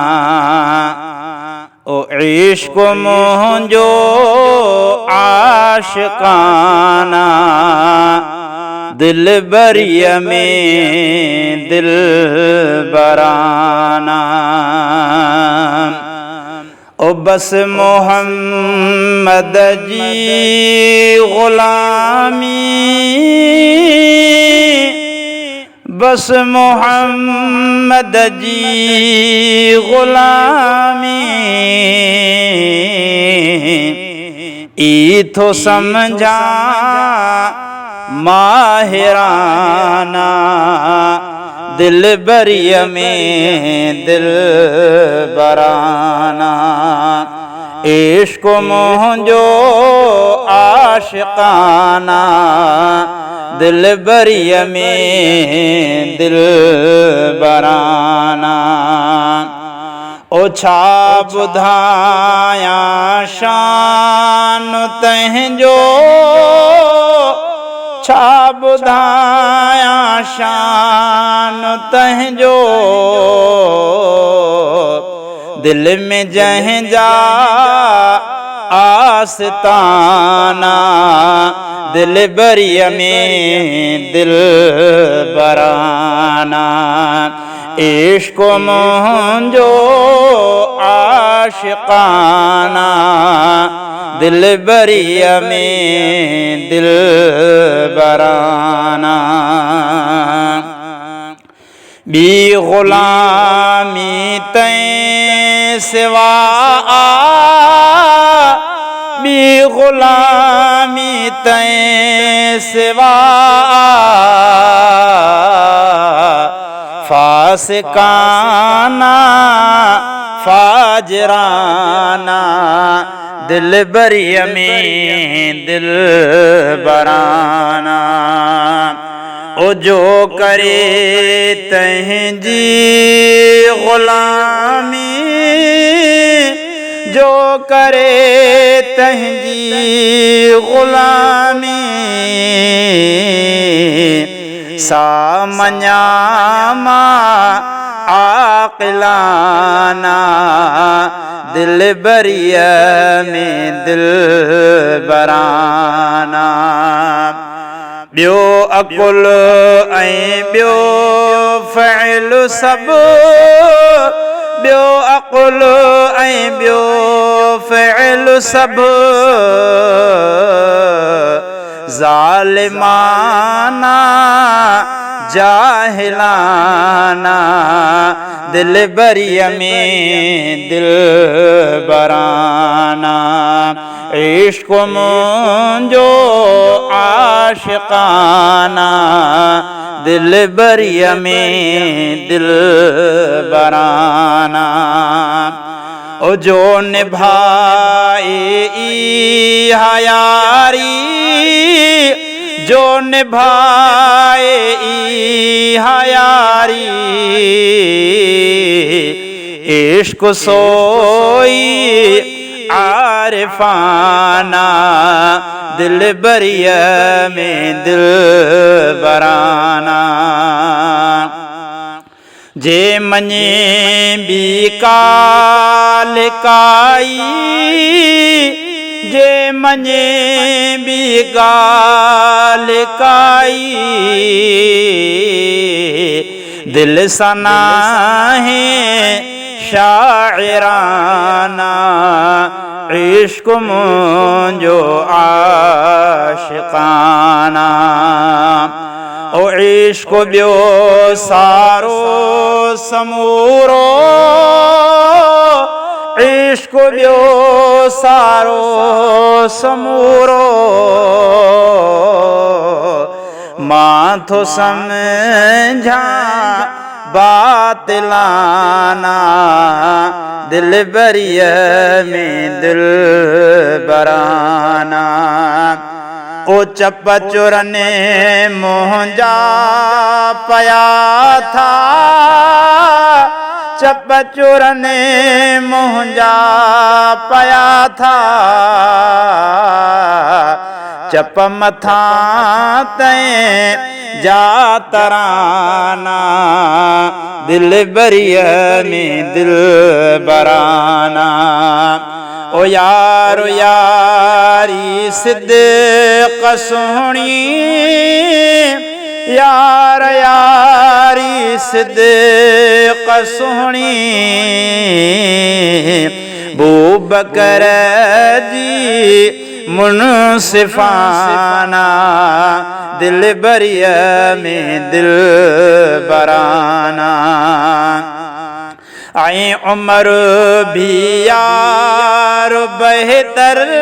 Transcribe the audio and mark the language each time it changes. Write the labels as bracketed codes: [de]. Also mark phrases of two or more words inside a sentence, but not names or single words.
[sd] ओ इश्क मुंहिंजो आशिकाना दिल बरीअ में दिल बराना। ओ बस मोहम्मद जी ग़ुलामी, बस मोहम्मद जी ग़ुलामी ई थो समझा माहिराना दिल बरीअ में दिल बराना। इश्क मुंहिंजो आशिकाना दिल बरीअ में दिल बराना। ओ छा ॿुधायां शान तंहिंजो, छा ॿुधायां शान तंहिंजो दिल में जंहिंजा आस्ताना दिल बरीअ में दिल बराना। इश्क मुंहिंजो आशिकाना दिल बरीअ में दिल बराना। बी ग़ुलामी तैं सिवा बी ग़ुलामी तैं सिवा फासिकाना फाजराना दिल बरीअ में दिल बराना। ओ जो करे तंहिंजी ग़ुलामी, जो करे तंहिंजी ग़ुलामी सा मञामा आक़िलाना दिल बरीअ में दिल बराना। ॿियो अकुल ऐं ॿियो फ़इल सभु, ॿियो अकुल ऐं ॿियो फ़इल सभु ज़ालिमाना जाहिलाना दिल बरीअ में दिल बराना। इश्क मुंहिंजो आशिकाना दिल बरीअ में दिल बराना। ओ जो निभाए इहा यारी, जो निभाए इहा यारी इश्क सोई आरिफाना दिल बरीअ में दिल बराना। जे मञे बी काल काई, जे मञे बी गाल काई दिल सना है शाइराना। इश्क मुंहिंजो आशिकाना। ओ इश्क ॿियो सारो समूरो, इश्क ॿियो सारो समूरो मां थो सम्झां बातिलाना दिल बरीअ में दिल बराना। ओ चप चुरने मुंहिंजा पया था, चप चुरने मुंहिंजा पया था चप मथा तैं जा तराना दिल बरिया में दिल बराना ओ यारी सिद्दीक़ सोहणी यारी सिद्दीक़ सोहणी बूबकर जी मुनसिफाना दिल बरिया में दिल बराना [ur] आए उमर भी यार बेहतर